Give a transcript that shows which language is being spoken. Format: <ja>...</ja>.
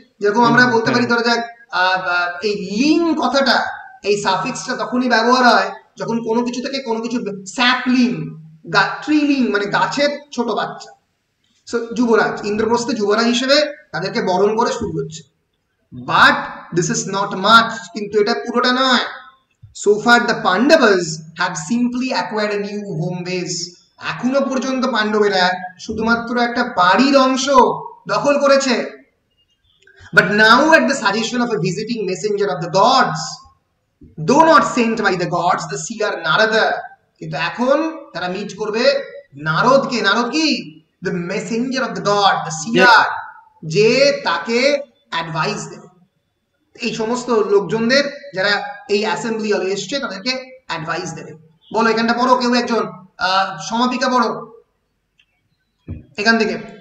<bn>যেরকম আমরা বলতে পারি, ধরা যাক এই লিং কথাটা, এই সাফিক্সটা তখনই ব্যবহার হয় যখন কোনো কিছু থেকে কোনো কিছু, স্যাপলিং, ট্রিলিং মানে গাছের ছোট বাচ্চা। সো যুবরাজ, ইন্দ্রপ্রস্থে যুবরাজ হিসেবে তাদেরকে বরণ করে শুরু হচ্ছে।</bn> <en>but this is not much,</en> <bn>কিন্তু এটা পুরোটা নয়।</bn> <en>So far the Pandavas have simply acquired a new home base.</en> <bn>এখনো পর্যন্ত পাণ্ডবেরা শুধুমাত্র একটা বাড়ির অংশ দখল করেছে।</bn> <en>But now at the suggestion of a visiting messenger of the gods, though not sent by the gods, the seer Narada,</en> <bn>কিন্তু এখন তারা মিট করবে নারদকে। নারদ কি?</bn> <en>The messenger of the god, the seer,</en> <bn>যে তাকে অ্যাডভাইস দেবে। এই সমস্ত লোকজনদের যারা এই অ্যাসেম্বলি হলে এসছে তাদেরকে অ্যাডভাইস দেবে। বলো এখানটা পড়ো, কেউ একজন সমাপিকা পড়ো এখান থেকে।</bn>